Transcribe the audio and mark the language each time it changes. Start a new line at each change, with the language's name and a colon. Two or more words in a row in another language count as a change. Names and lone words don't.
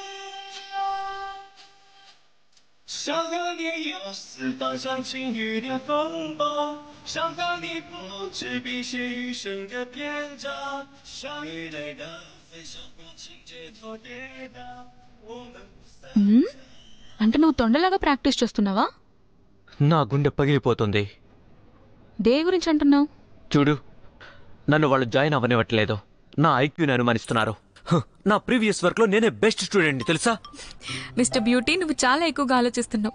Chinese: 想和你游四方，像晴雨的风暴。想和你不知疲歇余生的篇章，像鱼类的飞翔过情节做跌宕。我们不散。
Telugu: అంటే నువ్వు తొండలాగా ప్రాక్టీస్ చేస్తున్నావా? నా గుండె పగిలిపోతుంది. దే గురించి అంటున్నావు? చూడు, నన్ను వాళ్ళు జాయిన్ అవ్వనివ్వట్లేదు. నా ఐక్యూని అనుమానిస్తున్నారు. నా
English: previous work
Telugu: నేనే
English: best student
Telugu: తెలుసా?
English: Mister Beauty,
Telugu: నువ్వు చాలా ఎక్కువగా ఆలోచిస్తున్నావు.